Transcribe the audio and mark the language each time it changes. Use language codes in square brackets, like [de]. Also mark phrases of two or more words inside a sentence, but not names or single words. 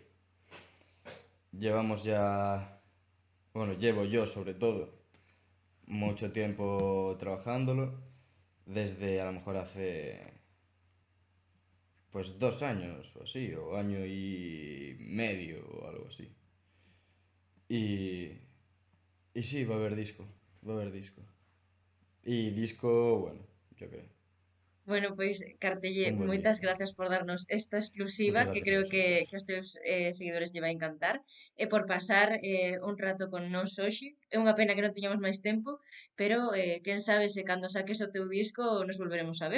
[es] Llevamos ya, bueno, llevo yo sobre todo mucho tiempo trabajándolo, desde a lo mejor hace pues 2 años o así, o año y medio o algo así. Y, y sí, va a haber disco, va a haber disco. Y disco, bueno, yo creo, [gl] Bueno, pois, Cartelle, [es] un buen [gl] moitas [es] disco. [gl] gracias por darnos esta exclusiva [es] Muchas [gl] que [es] gracias a [gl] creo [es] vosotros. [gl] que aos teus seguidores lle vai encantar e por pasar un rato con nós hoxe. É unha pena que non teñamos máis tempo, pero quen sabe se cando saques o teu disco nos volveremos a ver.